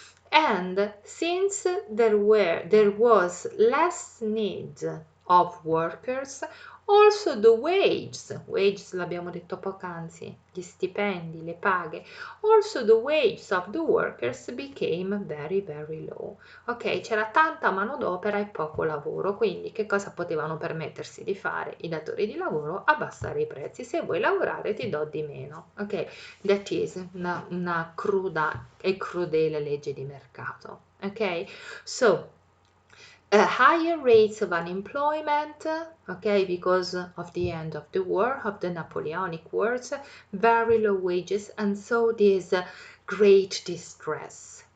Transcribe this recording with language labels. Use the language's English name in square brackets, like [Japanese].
[English] And since there was less need of workers, also the wages [Italian] l'abbiamo detto poc'anzi, gli stipendi, le paghe, [English] also the wages of the workers became very very low. [Italian] Ok, c'era tanta manodopera e poco lavoro, quindi che cosa potevano permettersi di fare i datori di lavoro? Abbassare i prezzi. Se vuoi lavorare ti do di meno. Ok, [English] that is [Italian] una cruda e crudele legge di mercato. [English] Okay, so higher rates of unemployment, okay, because of the end of the war, of the Napoleonic Wars, very low wages, and so this great distress.